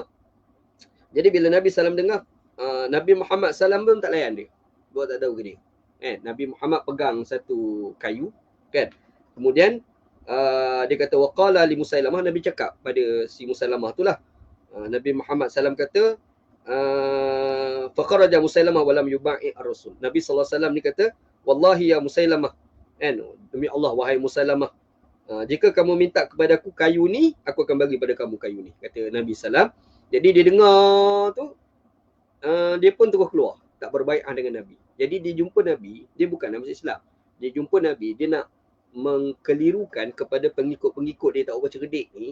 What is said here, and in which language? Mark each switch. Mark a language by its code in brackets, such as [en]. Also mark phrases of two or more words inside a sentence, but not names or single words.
[ms] Jadi bila Nabi sallam dengar, Nabi Muhammad sallam pun tak layan dia. Buat tak tahu ke dia. Nabi Muhammad pegang satu kayu kan. Kemudian dia kata [ar] وقال لمسيلمة, [ms] Nabi cakap pada si Musailamah tu lah. Nabi Muhammad sallam kata [ar] فخرج مسيلمة ولم يبايع الرسول. [ms] Nabi [ar] صلى الله عليه وسلم [ms] ni kata [ar] والله يا مسيلمة, [ms] demi Allah wahai Musailamah, jika kamu minta kepada aku kayu ni, aku akan bagi pada kamu kayu ni, kata Nabi sallam. Jadi dia dengar tu, dia pun terus keluar, tak berbai'ah dengan Nabi. Jadi dia jumpa Nabi, dia bukan nak masuk Islam. Dia jumpa Nabi, dia nak mengkelirukan kepada pengikut-pengikut dia, tak orang cerdik ni.